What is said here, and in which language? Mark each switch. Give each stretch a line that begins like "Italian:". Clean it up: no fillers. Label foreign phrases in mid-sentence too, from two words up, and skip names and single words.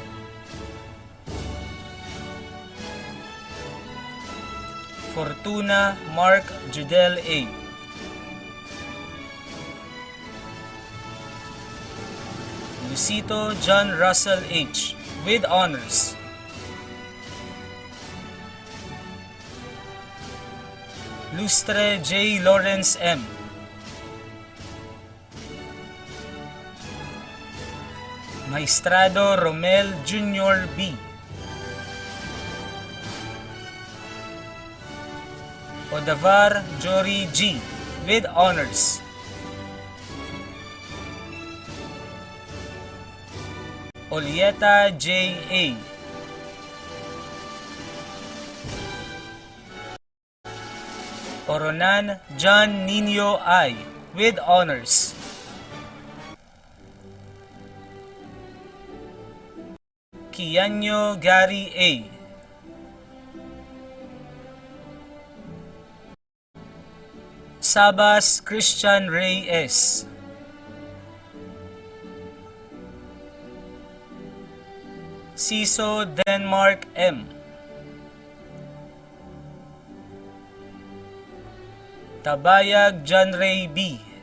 English: Fortuna Mark Judel A. Lucito John Russell H. with honors. Lustre J. Lawrence M. Maestrado Romel Jr. B. Odavar Jory G. with honors. Olieta J. A. Oronan John Nino I. with honors. Kianyo Gary A. Sabas Christian Ray S. Siso Denmark M. Tabayag John Ray B.